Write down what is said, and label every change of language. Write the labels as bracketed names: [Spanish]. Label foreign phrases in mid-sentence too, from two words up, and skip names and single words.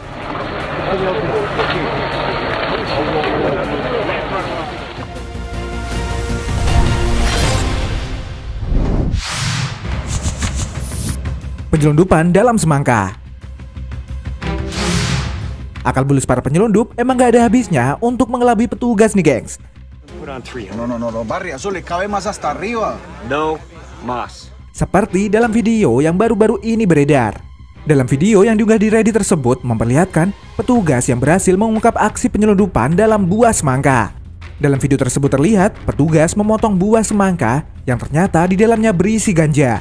[Indonesian] Penyelundupan dalam semangka. Akal bulus para penyelundup emang gak ada habisnya untuk mengelabui petugas nih gengs. [Spanish] No, Barry Azul, cabe más hasta arriba. No más. [Indonesian] Seperti dalam video yang baru-baru ini beredar. Dalam video yang diunggah di Reddit tersebut memperlihatkan petugas yang berhasil mengungkap aksi penyelundupan dalam buah semangka. Dalam video tersebut terlihat petugas memotong buah semangka yang ternyata di dalamnya berisi ganja.